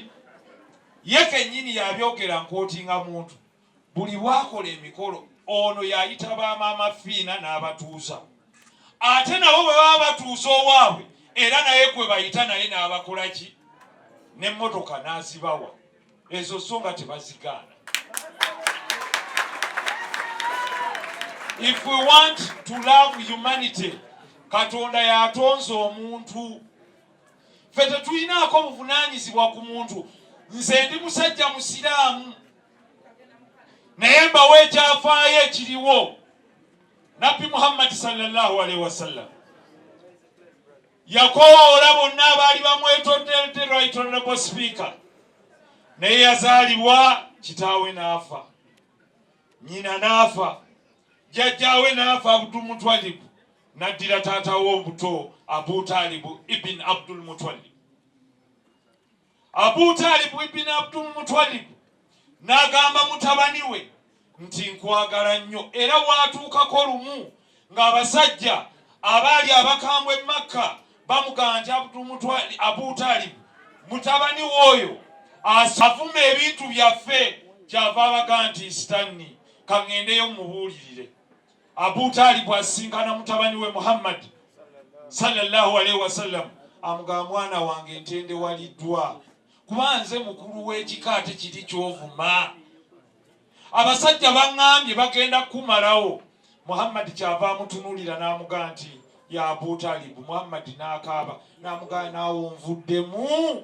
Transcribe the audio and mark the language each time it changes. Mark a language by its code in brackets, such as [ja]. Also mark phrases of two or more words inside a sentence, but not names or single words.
[lg] Ye kennyini yabyogera nkootinga muntu. Buli bwakola emikolo ono yayita bamaama fiina n'abatuuza. Ate nabo bwe baba batuuza owaabwe era naye gwe bayita naye n'abakola ki. N'emmotoka n'azibawa. Ezo so nga tebazigaana. [en] If we want to love humanity, [lg] Katonda yatonze omuntu. Ffe tetulinaako buvunaanyizibwa ku muntu. Nze ndi musajja musiraamu. Naye mbawa ekyafaayo ekiriwo. Nabbi Muhammed [ar] صلى الله عليه وسلم [lg] yakoola bonna abaali bamwetondedde [en] right honorable speaker. [lg] Naye yazaalibwa kitaawe n'afa. Nnyina n'afa. Jjajjaawe n'afa Abdul Mutwalib. Naddira taatawe omuto Abu Talib ibn Abdul Mutwalib. Abu Talib ibn Abdul Mutwalib n'agamba mutabani we nti nkwagala nnyo era waatuukako lumu ng'abasajja abaali abakambwe e Makka bamugamba nti Abu Talib mutabani w'oyo afuma ebintu byaffe kyava abagamba nti sitanni kaŋŋendeyo mubuulirire. Abu Talib asinkana mutabani we Muhammed [ar] صلى الله عليه وسلم [lg] amugamba mwana wange ntende waliddwa kuba nze mukulu w'ekika ate kiri ky'ovuma. Abasajja baŋŋambye bagenda kumalawo. Muhammed kyava amutunuulira n'amugamba nti ya Abu Talib. Muhammed n'akaaba n'amugamba naawe onvuddemu.